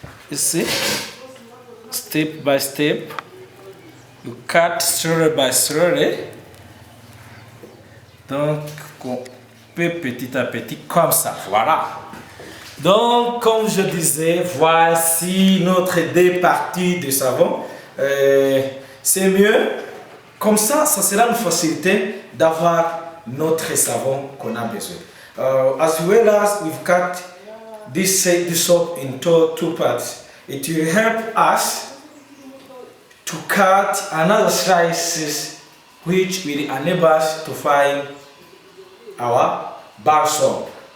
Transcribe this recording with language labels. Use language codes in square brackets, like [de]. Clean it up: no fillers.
[en] You see, step by step you cut slowly by slowly. [fr] Donc, petit à petit, comme ça, voilà. Donc, comme je disais, voici notre deux parties de savon. C'est mieux, comme ça sera une facilité d'avoir notre savon qu'on a besoin. [en] As well as we've cut this soap into two parts, it will help us to cut another slices which will enable us to find our bar soap.